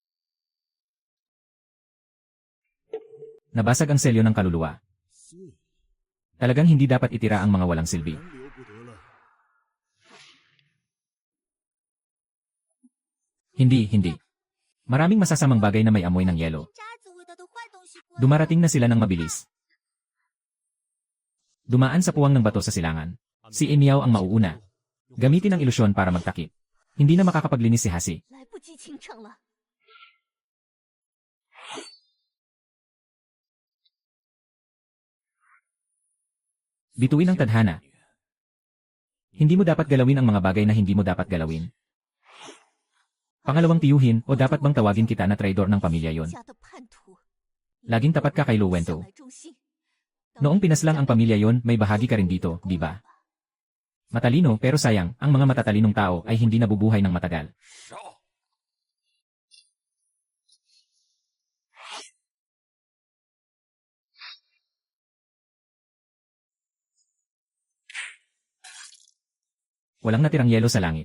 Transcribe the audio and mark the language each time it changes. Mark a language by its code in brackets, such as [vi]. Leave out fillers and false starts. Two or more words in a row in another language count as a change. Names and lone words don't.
[tl] Nabasag ang selyo ng kaluluwa. Talagang hindi dapat itira ang mga walang silbi. Hindi. Maraming masasamang bagay na may amoy ng yelo. [zh] 渣子味道的坏东西过来。 [tl] Dumarating na sila ng mabilis. Dumaan sa puwang ng bato sa silangan. Si Emiao ang mauuna. Gamitin ang ilusyon para magtakip. Hindi na makakapaglinis si Hasi. [zh] 来不及清场了。 [tl] Bituin ang tadhana. Hindi mo dapat galawin ang mga bagay na hindi mo dapat galawin. Pangalawang tiyuhin o dapat bang tawagin kita na traidor ng pamilya yon? [zh] 家的叛徒。 [tl] Laging tapat ka kay [zh] 向 Luwento. 来忠心。 [tl] Noong pinaslang ang pamilya yon, may bahagi ka rin dito, di ba? Matalino pero sayang, ang mga matatalinong tao ay hindi nabubuhay ng matagal. Walang natirang yelo sa langit.